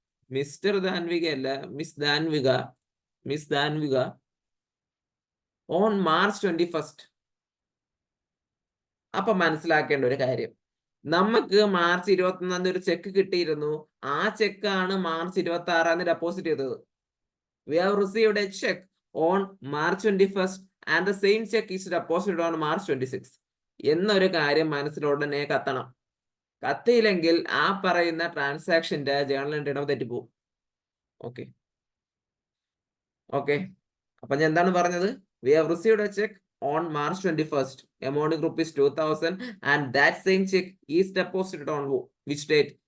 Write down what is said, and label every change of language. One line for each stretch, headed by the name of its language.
English: Mister Danvika അല്ല, miss Danvika. Miss Danvika on March 21.
Malayalam: അപ്പൊ മനസ്സിലാക്കേണ്ട ഒരു കാര്യം, നമുക്ക് മാർച്ച് 21 ഒരു ചെക്ക് കിട്ടിയിരുന്നു. ആ ചെക്കാണ് മാർച്ച് 26 ഡെപ്പോസിറ്റ് ചെയ്തത്.
English: We have received a check on March 21st and the same check is deposited on March 26.
Malayalam: എന്നൊരു കാര്യം മനസ്സിലുടനെ കത്തണം. കത്തിയില്ലെങ്കിൽ ആ പറയുന്ന ട്രാൻസാക്ഷന്റെ ജേണൽ എൻട്രി തെറ്റിപ്പോവും. ഓക്കെ ഓക്കെ അപ്പൊ ഞാൻ എന്താണ് പറഞ്ഞത്?
English: We have received a check on March 21st. Amount group is 2000 and that same check is deposited on which date?